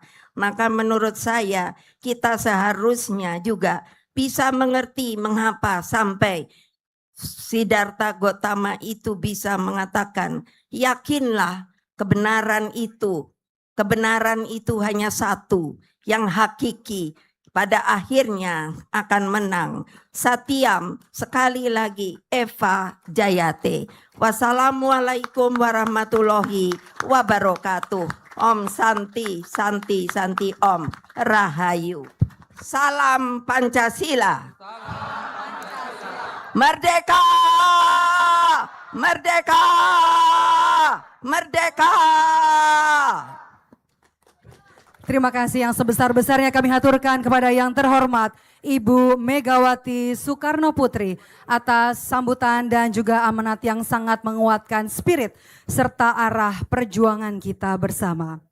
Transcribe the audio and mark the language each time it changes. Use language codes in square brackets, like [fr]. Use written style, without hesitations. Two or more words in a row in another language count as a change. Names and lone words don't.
[id] Maka menurut saya kita seharusnya juga bisa mengerti mengapa sampai Siddhartha Gautama itu bisa mengatakan, yakinlah kebenaran itu hanya satu, yang hakiki, pada akhirnya akan menang. [sa] Satyam, [id] sekali lagi, [sa] Eva Jayate. [ar] Wassalamualaikum warahmatullahi wabarakatuh. [sa] Om Santi, Santi, Santi Om. Rahayu. [id] Salam Pancasila. Merdeka! Merdeka! Merdeka! Terima kasih yang sebesar-besarnya kami haturkan kepada yang terhormat Ibu Megawati Soekarno Putri atas sambutan dan juga amanat yang sangat menguatkan spirit serta arah perjuangan kita bersama.